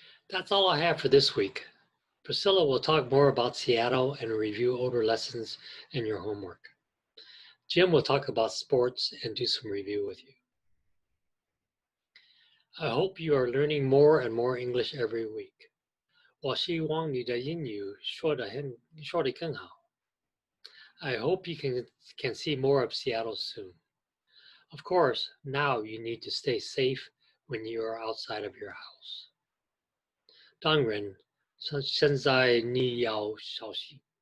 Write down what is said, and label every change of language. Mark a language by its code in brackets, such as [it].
[en] That's all I have for this week. Priscilla will talk more about Seattle and review older lessons and your homework. Jim will talk about sports and do some review with you. I hope you are learning more and more English every week. [zh] 我希望你的英语说得更好. [en] I hope you can see more of Seattle soon. Of course, now you need to stay safe when you are outside of your house. [zh] 当然，现在你要小心.